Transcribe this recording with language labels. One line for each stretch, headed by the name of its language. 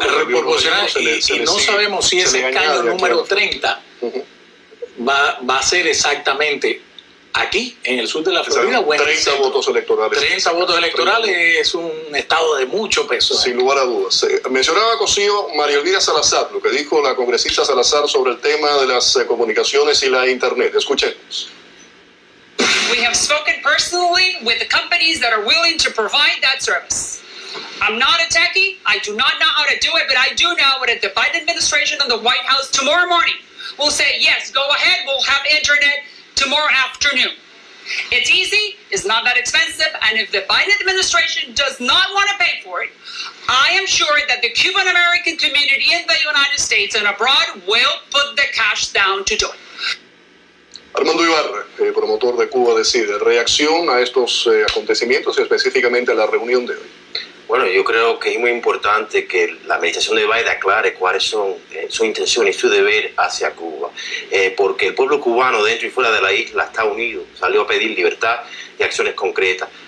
Spanish: Proporcional, y no sabemos si ese escaño número 30 va a ser exactamente aquí, en el sur de la Florida. 30 votos electorales. 30 votos electorales es un estado de mucho peso. Sin lugar a dudas. Mencionaba Cosío María Elvira Salazar, lo que dijo la congresista Salazar sobre el tema de las comunicaciones y la Internet. Escuchemos.
English: We have spoken personally with the companies that are willing to provide that service. I'm not a techie. I do not know how to do it, but I do know that the Biden administration and the White House tomorrow morning will say, yes, go ahead, we'll have internet tomorrow afternoon. It's easy, it's not that expensive, and if the Biden administration does not want to pay for it, I am sure that the Cuban American community in the United States and abroad will put the cash down to do it.
Spanish: Armando Ibarra, promotor de Cuba Decide, reacción a estos acontecimientos y específicamente a la reunión de hoy. Bueno, yo creo que es muy importante que la administración de Biden aclare cuáles son sus intenciones y su deber hacia Cuba, porque el pueblo cubano dentro y fuera de la isla está unido, salió a pedir libertad y acciones concretas.